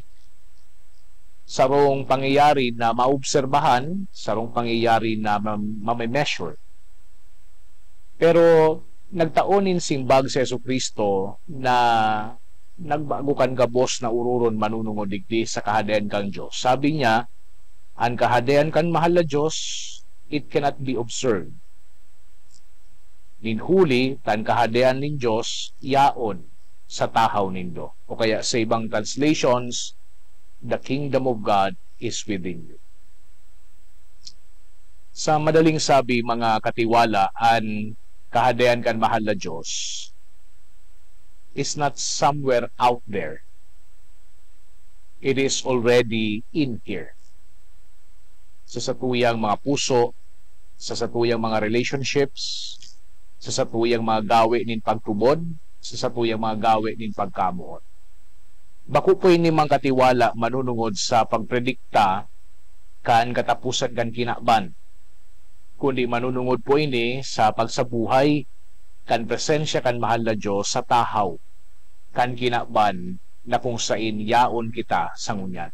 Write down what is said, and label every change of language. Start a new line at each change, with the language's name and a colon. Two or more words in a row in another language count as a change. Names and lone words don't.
Bikol: Sarong pangyayari na maobserbahan, sarong pangyayari na mame-measure. Pero nagtaonin simbag si Jesucristo na nagbago kan gabos na ururon manunungod digdi sa kahadayan kang Diyos. Sabi niya, ang kahadayan kan mahal na Diyos,
English: it cannot be observed.
Bikol: Ninhuli, tan kahadayan nin Diyos, yaon sa tahaw nindo.
Filipino: O kaya sa ibang translations,
English: the kingdom of God is within you.
Filipino: Sa madaling sabi,
Bikol: mga katiwala, ang kahadayan kan mahal na Diyos
English: is not somewhere out there. It is already in here.
Bikol: Sa satuyang mga puso, sa satuyang mga relationships, sa satuyang mga gawi nin pagtubod, sa satuyang mga gawi nin pagkamuot. Bako po ini mga katiwala manunungod sa pagpredikta kan katapusan kan kinakban, kundi manunungod po ini sa pagsabuhay kan presensya kan mahal na Diyos sa tahaw kan kinakban na kung sain yaon kita sa ngunyan.